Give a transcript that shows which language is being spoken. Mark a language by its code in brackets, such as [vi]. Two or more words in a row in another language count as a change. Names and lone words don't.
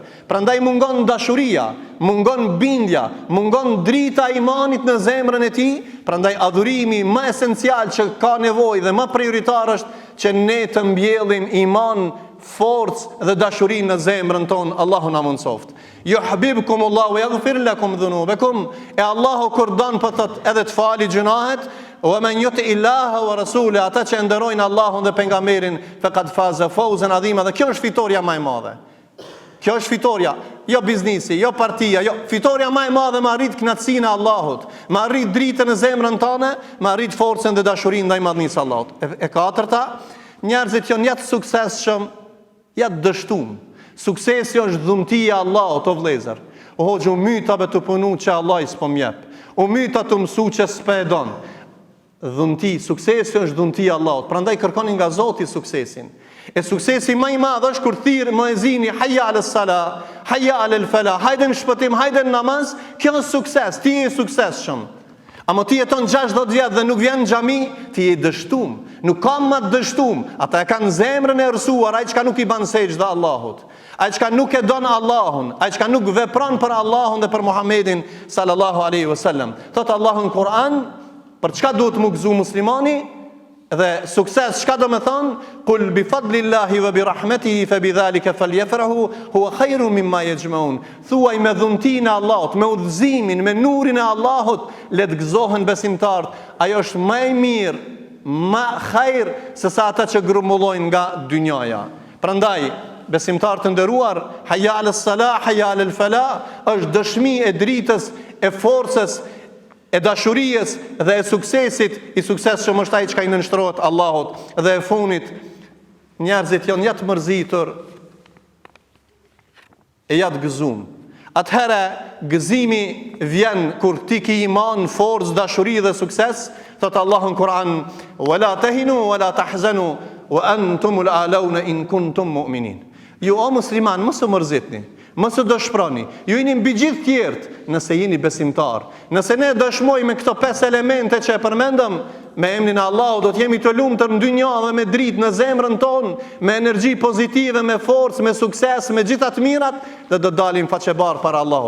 [sq] Prandaj mungon dashuria, mungon bindja, mungon drita e imanit në zemrën e tij. Prandaj adhurimi më esencial që ka nevojë dhe më prioritar është që ne të mbjellim iman, forcë dhe dashuri në zemrën tonë. Allahu na mundsoft. [ar] يحببكم الله ويغفر لكم ذنوبكم. [sq] E Allahu kur don po thot edhe të fali gjunahet. [ar] ومن يطع الله ورسوله, [sq] ata që nderojnë Allahun dhe pejgamberin, [ar] فقد فاز فوزا عظيما. [sq] Dhe kjo është fitoria më e madhe. Kjo është fitoria, jo biznesi, jo partia, jo, fitoria më e madhe, më arrit kënaqësinë e Allahut, më arrit dritën në zemrën tonë, më arrit forcën dhe dashurinë ndaj madhnisë së Allahut. E katërta, njerëzit janë ja të suksesshëm, ja të dështum. Suksesi është dhuntia e Allahut, o vëllezër. O hoxhu myta be të punu që Allah i s'po mjep. O myta të mësu që s'pe e don. Dhunti, suksesi është dhuntia e Allahut. Prandaj kërkoni nga Zoti suksesin. E suksesi më i madh është kur thirr muezini [ar] حي على الصلاة حي على الفلاح, [sq] hajde në shpëtim, hajde në namaz. Kjo është sukses, ti je suksesshëm. Ama ti jeton 60 vjet dhe nuk vjen në xhami, ti je dështum. Nuk ka më të dështum. Ata e kanë zemrën e rësuar, ai çka nuk i ban sejdë Allahut, ai çka nuk e don Allahun, ai çka nuk vepron për Allahun dhe për Muhamedin [ar] صلى الله عليه وسلم. [sq] Thot Allahu në Kur'an, për çka duhet të gëzu muslimani dhe sukses, çka do të thonë? [ar] قل بفضل الله وبرحمته فبذلك فليفرحوا هو خير مما يجمعون. [sq] Thuaj me dhuntinë e Allahut, me udhëzimin, me nurin e Allahut, le të gëzohen besimtarët. Ajo është më e mirë, më khair se sa ata që grumullojnë nga dynjaja. Prandaj besimtarët të nderuar, [ar] حي على الصلاة حي على الفلاح [sq] është dëshmi e dritës, e forcës, e dashurisë dhe e suksesit. I suksesshëm është ai që i nënshtrohet Allahut. Dhe e funit, njerëzit janë ja të mërzitur e ja të gëzuar. Atëherë gëzimi vjen kur ti ke iman, forcë, dashuri dhe sukses. Thot Allahu në Kur'an, [ar] ولا تهنوا ولا تحزنوا وأنتم الأعلون إن كنتم مؤمنين. [sq] Ju o musliman, mos u mërzitni, mos u dëshproni. Ju jeni mbi gjithë tjerët nëse jeni besimtar. Nëse ne dëshmojmë me këto 5 elemente që e përmendëm, me emrin e Allahut do të jemi të lumtur në dynjë dhe me dritë në zemrën tonë, me energji pozitive, me forcë, me sukses, me gjitha të mirat, dhe do dalim faqebar para Allahut.